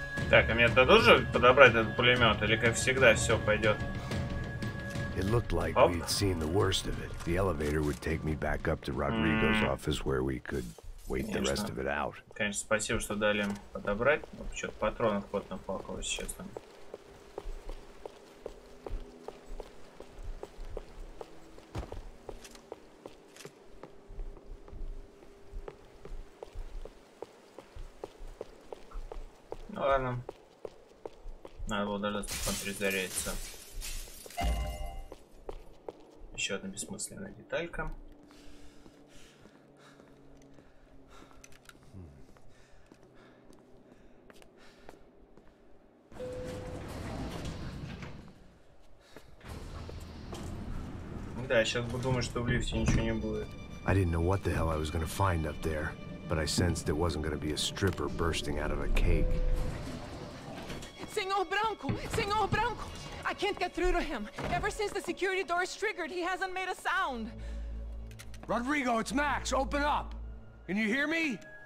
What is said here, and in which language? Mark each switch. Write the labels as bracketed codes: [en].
[ru] Так, а мне дадут же подобрать этот пулемет, или как всегда все пойдет? [en] It looked like we'd seen the worst of it. The elevator would take me back up to Rodrigo's office where we could wait the rest of it out. [ru] Конечно, спасибо, что дали им подобрать. Что-то патронов вот наплакалось, честно. Ну ладно. Надо было дождаться, пока перезарядится. Еще одна бессмысленная деталька. да, сейчас бы думать, что в лифте ничего не будет. [en] I didn't know what the hell I was gonna find up there, but I sensed it wasn't gonna be a stripper bursting out of a cake. [pt] Senor Branco! Senor Branco! [en] I can't get through to him. Ever since the security door is triggered, he hasn't made a sound. Rodrigo, it's Max. Open up. Can you hear me?